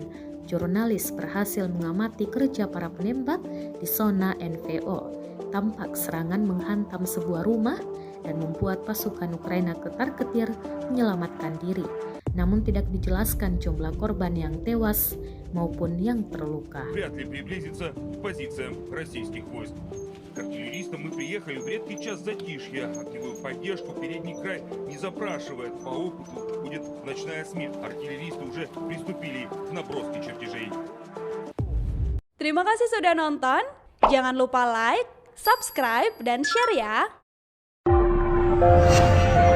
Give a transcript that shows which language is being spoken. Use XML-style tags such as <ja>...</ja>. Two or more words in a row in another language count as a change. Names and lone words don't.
<id>Jurnalis berhasil mengamati kerja para penembak di zona NVO. Tampak serangan menghantam sebuah rumah dan membuat pasukan Ukraina ketar-ketir menyelamatkan diri. Namun tidak dijelaskan jumlah korban yang tewas maupun yang terluka.</id> <ru>Вряд ли приблизится к позициям российских войск. К артиллеристам мы приехали в редкий час затишья. Огневую поддержку передний край не запрашивает. По опыту будет ночная смена. Артиллеристы уже приступили к наброске чертежей.</ru> <id>Terima kasih sudah nonton. Jangan lupa like, subscribe, dan share ya.</id>